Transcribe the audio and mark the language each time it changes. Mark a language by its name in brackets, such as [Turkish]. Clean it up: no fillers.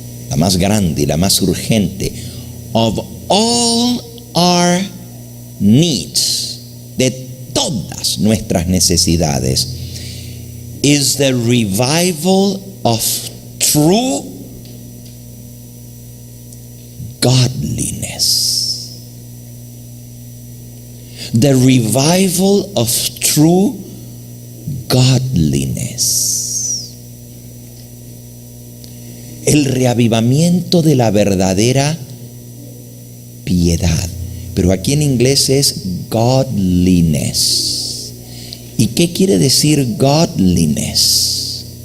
[Spanish] la más grande y la más urgente, [English] of all our needs, [Spanish] de todas nuestras necesidades, [English] is the revival of true godliness. The revival of true godliness. [Spanish] El reavivamiento de la verdadera piedad. Pero aquí en inglés es godliness. ¿Y qué quiere decir godliness?